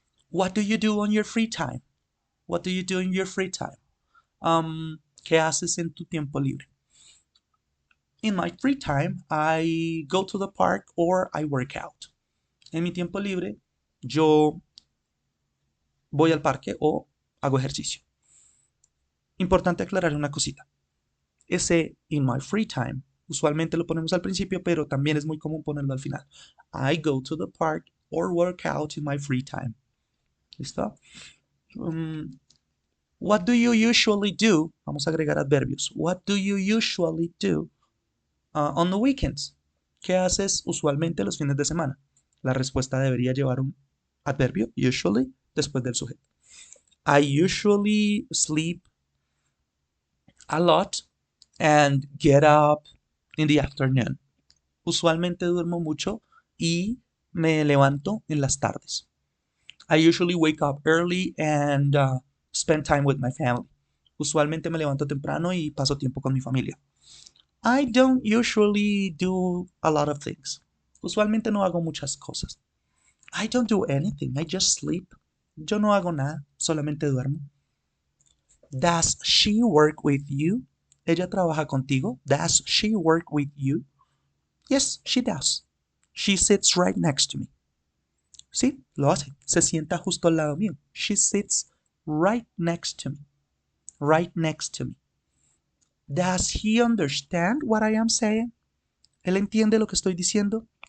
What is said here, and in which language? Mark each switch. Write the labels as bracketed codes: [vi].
[en] What do you do on your free time? What do you do in your free time? [es] ¿Qué haces en tu tiempo libre? [en] In my free time, I go to the park or I work out. [es] En mi tiempo libre, yo voy al parque o hago ejercicio. Importante aclarar una cosita. Ese [en] in my free time, [es] usualmente lo ponemos al principio, pero también es muy común ponerlo al final. [en] I go to the park or work out in my free time. [es] ¿Listo? [en] What do you usually do? [es] Vamos a agregar adverbios. [en] What do you usually do on the weekends? [es] ¿Qué haces usualmente los fines de semana? La respuesta debería llevar un adverbio, usually, después del sujeto. [en] I usually sleep a lot and get up in the afternoon. [es] Usualmente duermo mucho y me levanto en las tardes. [en] I usually wake up early and spend time with my family. [es] Usualmente me levanto temprano y paso tiempo con mi familia. [en] I don't usually do a lot of things. [es] Usualmente no hago muchas cosas. [en] I don't do anything. I just sleep, [es] Yo no hago nada, solamente duermo. [en] Does she work with you? [es] ¿Ella trabaja contigo? [en] Does she work with you? Yes, she does. She sits right next to me. [es] Sí, lo hace. Se sienta justo al lado mío. [en] She sits right next to me. Right next to me. Does he understand what I am saying? [es] ¿Él entiende lo que estoy diciendo?